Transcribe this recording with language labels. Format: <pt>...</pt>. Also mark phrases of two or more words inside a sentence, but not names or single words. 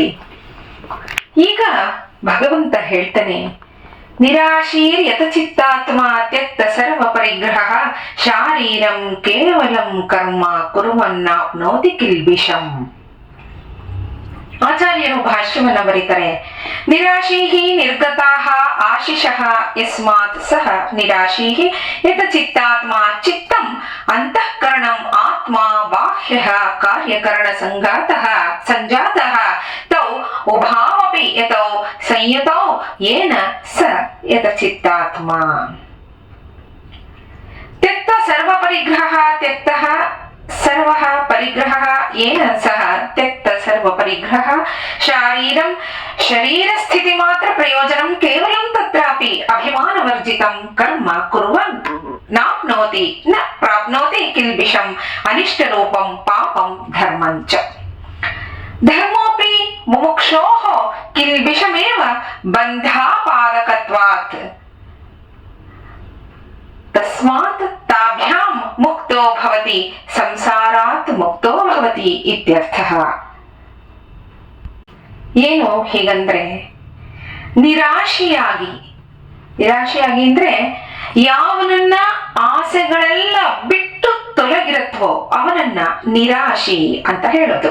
<kn>ಈಗ ಭಗವಂತ ಹೇಳ್ತಾನೆ,</kn> <sa>ನಿರಾಶೀರ್ ಯತಚಿತ್ತಾತ್ಮ ತ್ಯಕ್ತ ಸರ್ವ ಪರಿಗ್ರಹ ಶಾರೀರಂ ಕೇವಲಂ ಕರ್ಮ ಕುರ್ವನ್ನಾಪ್ನೋತಿ ಕಿಲ್ಬಿಷಂ.</sa> <kn>ಆಚಾರ್ಯರು ಭಾಷ್ಯವನ್ನ ಬರೀತಾರೆ,</kn> <sa>ನಿರಾಶೀಹಿ ನಿರ್ಗತಾಃ ಆಶಿಷಃ ಯಸ್ಮಾತ್ ಸಹ ನಿರಾಶೀಹಿ ಯತಚಿತ್ತಾತ್ಮ ಚಿತ್ತಂ ಅಂತಃಕರಣಂ ಆತ್ಮ ಬಾಹ್ಯಃ ಕಾರ್ಯಕರಣ ಸಂಜಾತಃ ತೌ ಉಭಾವಪಿ ಯತೌ ಸಂಯತೌ ಯೇನ ಸ ಯತಚಿತ್ತಾತ್ಮ. ತ್ಯಕ್ತ ಸರ್ವ ಪರಿಗ್ರಹ ತ್ಯಕ್ತಃ ಸರ್ವಃ ಪರಿಗ್ರಹಃ ಯೇನ ಸಹ ತ್ಯಕ್ತ ಸರ್ವ ಪರಿಗ್ರಹ ಶಾರೀರಂ ಶರೀರ ಸ್ಥಿತಿ ಮಾತ್ರ ಪ್ರಯೋಜನಂ ಕೇವಲಂ ತತ್ರಾಪಿ ಅಭಿಮಾನವರ್ಜಿತಂ ಕರ್ಮ ಕುರ್ವನ್ ನಾಪ್ನೋತಿ ನ ಪ್ರಾಪ್ನೋತಿ ಕಿಲ್ಬಿಷಂ ಅನಿಷ್ಟ ರೂಪಂ ಪಾಪಂ ಧರ್ಮಂಚ. ಧರ್ಮೋಪಿ ಮುಮುಕ್ಷೋಃ ಕಿಲ್ಬಿಷಮೇವ ಬಂಧಾಪಾದಕತ್ವಾತ್ ತಸ್ಮಾತ್ ತಾಭ್ಯಾಂ ಮುಕ್ತೋ ಭವತಿ ಸಂಸಾರಾತ್ ಮುಕ್ತೋ ಭವತಿ ಇತ್ಯರ್ಥಃ.</sa> <kn>ಏನು ಹೀಗಂದ್ರೆ, ನಿರಾಶೆಯಾಗಿ ಅಂದ್ರೆ ಯಾವನನ್ನ ಆಸೆಗಳೆಲ್ಲ ಬಿಟ್ಟು ತೊಲಗಿರತ್ವೋ ಅವನನ್ನ ನಿರಾಶಿ ಅಂತ ಹೇಳೋದು.</kn>